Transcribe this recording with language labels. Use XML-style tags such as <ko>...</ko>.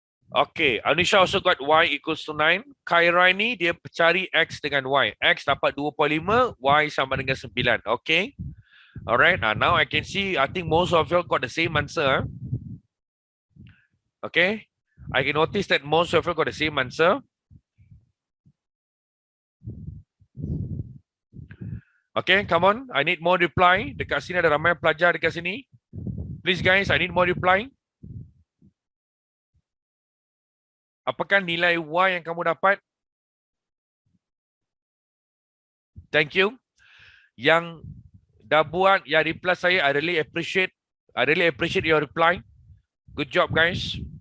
<en>Okay, Anisha also got Y equals to 9.</en> <ms>Khaira ni dia cari X dengan Y. X dapat 2.5, Y sama dengan 9. Okay.</ms> <en>Alright, now I can see, I think most of you got the same answer. Okay. I can notice that most of you got the same answer. Okay, come on. I need more reply.</en> <ms>Dekat sini ada ramai pelajar dekat sini.</ms> <en>Please guys, I need more reply.</en> <ms>Apakah nilai Y yang kamu dapat?</ms> <en>Thank you.</en> <ms>Yang dah buat, yang reply saya,</ms> <en>I really appreciate your reply. Good job guys.</en>